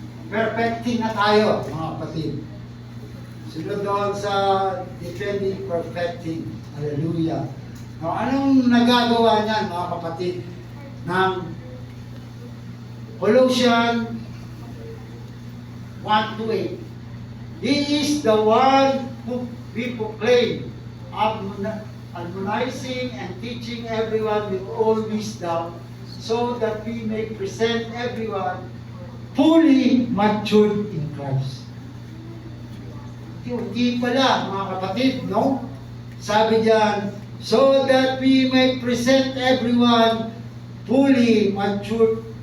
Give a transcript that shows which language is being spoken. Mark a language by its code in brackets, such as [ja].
[tl] Perfecting na tayo, mga kapatid. Sunod doon sa defending, perfecting. Hallelujah. Now, anong nagagawa niyan, mga kapatid, ng Colossians 1:8? [en] He is the one who we proclaim, admonishing and teaching everyone with all wisdom, so that we may present everyone fully matured in Christ. [tl] Hindi pala, mga kapatid, no? Sabi diyan, [en] so that we may present everyone fully matured.